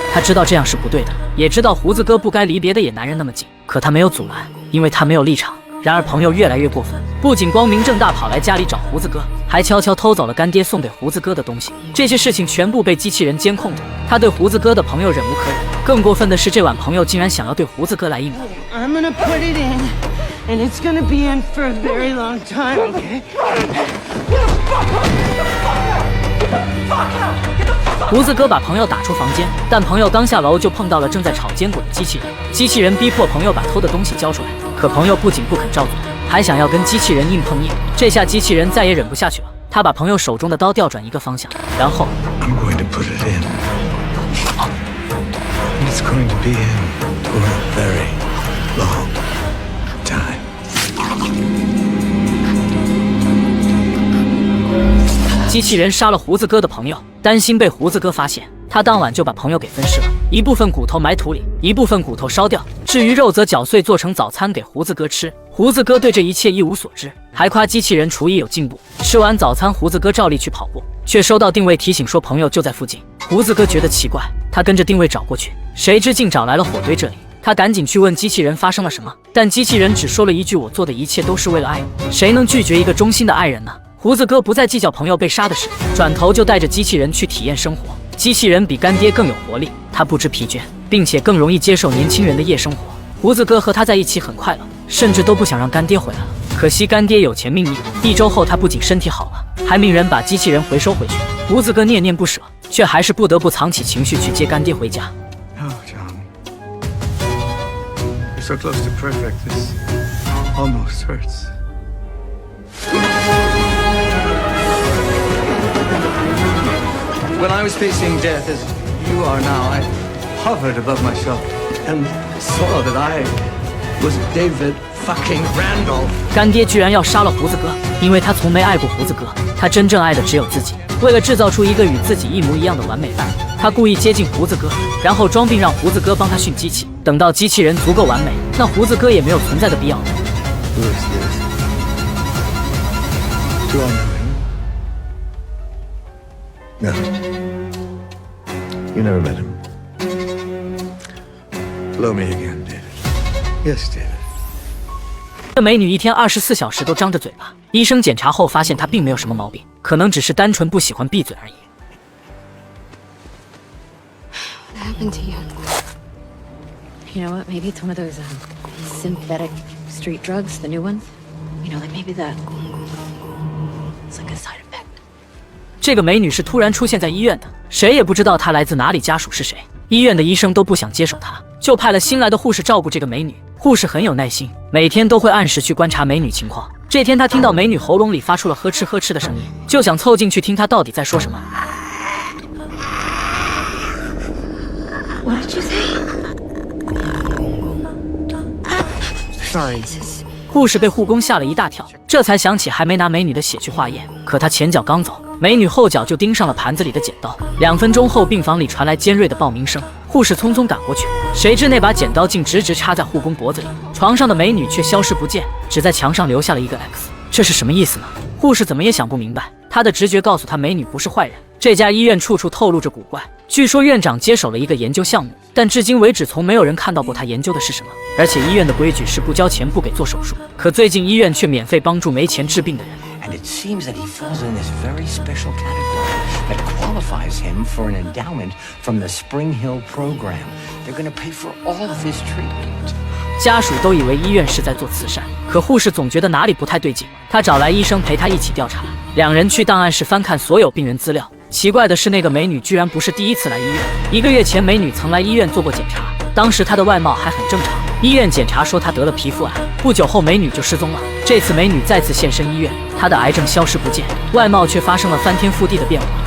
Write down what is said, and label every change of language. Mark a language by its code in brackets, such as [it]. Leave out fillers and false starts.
[zh] 他知道这样是不对的，也知道胡子哥不该离别的野男人那么近，可他没有阻拦，因为他没有立场。然而朋友越来越过分，不仅光明正大跑来家里找胡子哥，还悄悄偷走了干爹送给胡子哥的东西。这些事情全部被机器人监控着。他对胡子哥的朋友忍无可忍，更过分的是，这晚朋友竟然想要对胡子哥来硬。 [en] I'm gonna put it in, and it's gonna be in for a very long time, okay? [zh] 胡子哥把朋友打出房间，但朋友刚下楼就碰到了正在炒坚果的机器人。机器人逼迫朋友把偷的东西交出来，可朋友不仅不肯照做，还想要跟机器人硬碰硬。这下机器人再也忍不下去了，他把朋友手中的刀调转一个方向，然后 [en] I'm going to put it in. And it's going to be in for a very long time. [zh] 机器人杀了胡子哥的朋友，担心被胡子哥发现，他当晚就把朋友给分尸了，一部分骨头埋土里，一部分骨头烧掉，至于肉则搅碎做成早餐给胡子哥吃。胡子哥对这一切一无所知，还夸机器人厨艺有进步。吃完早餐，胡子哥照例去跑步，却收到定位提醒说朋友就在附近。胡子哥觉得奇怪，他跟着定位找过去，谁知竟找来了火堆这里。他赶紧去问机器人发生了什么，但机器人只说了一句：“我做的一切都是为了爱你。” 谁能拒绝一个忠心的爱人呢？胡子哥不再计较朋友被杀的事，转头就带着机器人去体验生活。机器人比干爹更有活力，他不知疲倦，并且更容易接受年轻人的夜生活。胡子哥和他在一起很快乐，甚至都不想让干爹回来了。可惜干爹有钱命硬，1周后他不仅身体好了，还命人把机器人回收回去。胡子哥念念不舍，却还是不得不藏起情绪去接干爹回家。 [en] Oh, John. You're so close to perfect. This almost hurts. When I was facing death as you are now, I hovered above myself and saw that I was David fucking Randolph. [zh] 干爹居然要杀了胡子哥，因为他从没爱过胡子哥，他真正爱的只有自己。为了制造出一个与自己一模一样的完美伴侣，他故意接近胡子哥，然后装病让胡子哥帮他训机器。等到机器人足够完美，那胡子哥也没有存在的必要了。 [en] Who is this? Do I know him? No. You never met him. Blow me again, David. Yes, David. [zh] 这美女一天24小时都张着嘴巴，医生检查后发现她并没有什么毛病，可能只是单纯不喜欢闭嘴而已。 [en] What happened to you? You know what? Maybe it's one of those synthetic street drugs, the new ones. You know, like maybe it's like a side effect. [zh] 这个美女是突然出现在医院的，谁也不知道她来自哪里，家属是谁。医院的医生都不想接手她，就派了新来的护士照顾这个美女。护士很有耐心，每天都会按时去观察美女情况。这天，他听到美女喉咙里发出了呵哧呵哧的声音，就想凑进去听她到底在说什么。 [en] What did you say? Sorry. [zh] 护士被护工吓了一大跳，这才想起还没拿美女的血去化验。可他前脚刚走，美女后脚就盯上了盘子里的剪刀。 2分钟后，病房里传来尖锐的报鸣声，护士匆匆赶过去，谁知那把剪刀竟直直插在护工脖子里，床上的美女却消失不见，只在墙上留下了一个 X。这是什么意思呢？护士怎么也想不明白，她的直觉告诉她美女不是坏人。这家医院处处透露着古怪，据说院长接手了一个研究项目，但至今为止从没有人看到过他研究的是什么。而且医院的规矩是不交钱不给做手术，可最近医院却免费帮助没钱治病的人。 [en] And it seems that he falls in this very special category that qualifies him for an endowment from the Spring Hill program. They're going to pay for all of his treatment. [zh] 家属都以为医院是在做慈善，可护士总觉得哪里不太对劲。他找来医生陪他一起调查，两人去档案室翻看所有病人资料。奇怪的是，那个美女居然不是第一次来医院。1个月前，美女曾来医院做过检查，当时她的外貌还很正常。医院检查说她得了皮肤癌，不久后美女就失踪了。这次美女再次现身医院，她的癌症消失不见，外貌却发生了翻天覆地的变化。